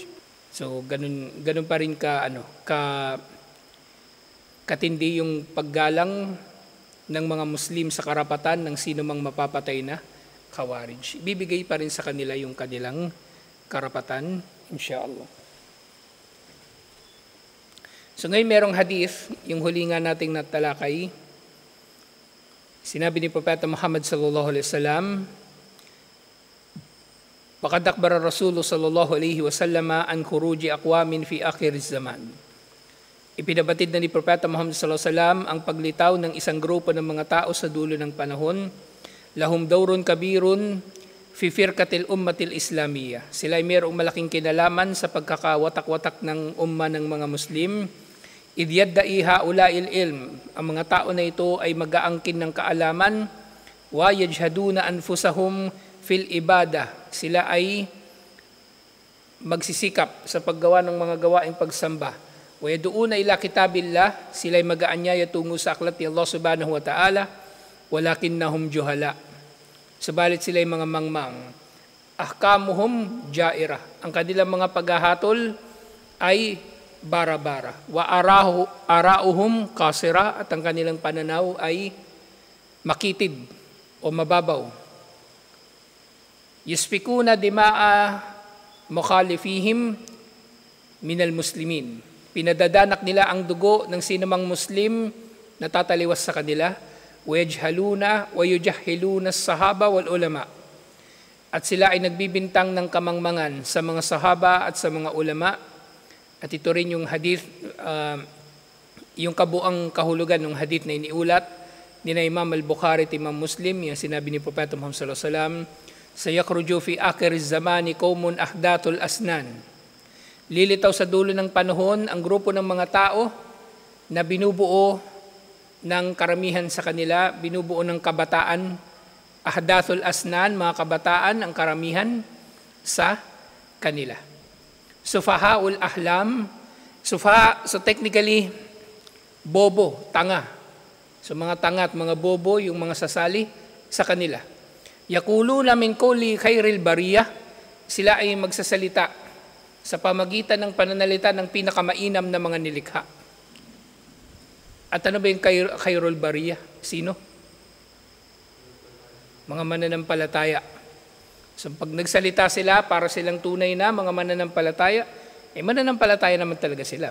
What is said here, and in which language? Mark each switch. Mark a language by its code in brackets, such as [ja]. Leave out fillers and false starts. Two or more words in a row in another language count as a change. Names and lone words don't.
[tl] So ganun pa rin katindi yung paggalang ng mga Muslim sa karapatan ng sino mang mapapatay na Khawarij. Ibibigay pa rin sa kanila yung kanilang karapatan, insyaAllah. So ngayon merong hadith, yung huli nga nating natalakay. Sinabi ni Propeta Muhammad [ar] صلى الله عليه وسلم, "فقد أخبر رسول الله صلى الله عليه وسلم عن خروج أقوام في آخر الزمان." [tl] Ipinabatid na ni Propeta Muhammad [ar] صلى الله عليه وسلم [tl] ang paglitaw ng isang grupo ng mga tao sa dulo ng panahon. [ar] لهم دور كبير في فرقة الأمة الإسلامية. [tl] Sila ay mayroong malaking kinalaman sa pagkakawatak-watak ng umma ng mga Muslim. [ar] إذ يدعي هؤلاء العلم. [tl] Ang mga tao na ito ay mag-aangkin ng kaalaman. [ar] ويجهدون أنفسهم في العبادة. [tl] Sila ay magsisikap sa paggawa ng mga gawaing pagsamba. [ar] ويدعون إلى كتاب الله. [tl] Sila ay mag-aanyaya tungo sa aklat ni Allah [ar] سبحانه وتعالى. ولكنهم جهلاء. [tl] Subalit sila ay mga mangmang. [ar] أحكامهم جائرة. [tl] Ang kanilang mga paghahatol ay bara-bara. [ar] وآراؤهم قاصرة, [tl] at ang kanilang pananaw ay makitid o mababaw. [ar] يسفكون دماء مخالفيهم من المسلمين. [tl] Pinadadanak nila ang dugo ng sinumang Muslim na tataliwas sa kanila. [ar] ويجهلون ويجهلون الصحابة والعلماء. [tl] At sila ay nagbibintang ng kamangmangan sa mga sahaba at sa mga ulama. At ito rin yung hadith, yung kabuang kahulugan ng hadith na iniulat ni Imam al-Bukhari at Imam Muslim, yung sinabi ni Propeta Muhammad [ar] صلى الله عليه وسلم, سيخرج في آخر الزمان قوم أحداث الأسنان. [tl] Lilitaw sa dulo ng panahon ang grupo ng mga tao na binubuo ng karamihan sa kanila, binubuo ng kabataan, [ar] أحداث الأسنان, [tl] mga kabataan, ang karamihan sa kanila. [ar] سفهاء الأحلام, [tl] sufaha, [en] so technically, [tl] bobo, tanga. So mga tanga at mga bobo, yung mga sasali sa kanila. [ar] يقولون من قول خير البرية, [tl] sila ay magsasalita sa pamagitan ng pananalita ng pinakamainam na mga nilikha. At ano ba yung [ar] خير البرية? [tl] Sino? Mga mananampalataya. So pag nagsalita sila, para silang tunay na mga mananampalataya, mananampalataya naman talaga sila.